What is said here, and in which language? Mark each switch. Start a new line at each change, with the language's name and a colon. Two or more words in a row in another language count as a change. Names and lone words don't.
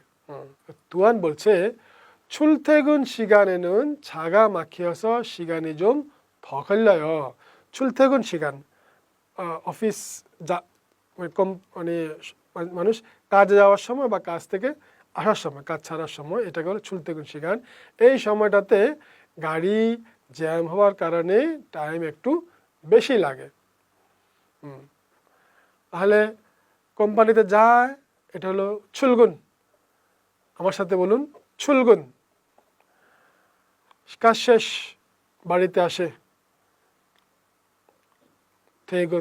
Bangla: তুয়ান বলছে,
Korean: 출퇴근 시간에는 차가 막혀서 시간이 좀 더 걸려요। 출퇴근 시간,
Bangla: অফিস মানে মানুষ কাজে যাওয়ার সময় বা কাজ থেকে আসার সময়, কাজ ছাড়ার সময়, এটাকে বলে
Korean: 출퇴근 시간।
Bangla: এই সময়টাতে গাড়ি জ্যাম হওয়ার কারণে টাইম একটু বেশি লাগে। তাহলে কোম্পানিতে যায়, এটা হলো 출근। আমার সাথে বলুন, 출근। কাজ শেষ, বাড়িতে আসে, 퇴근।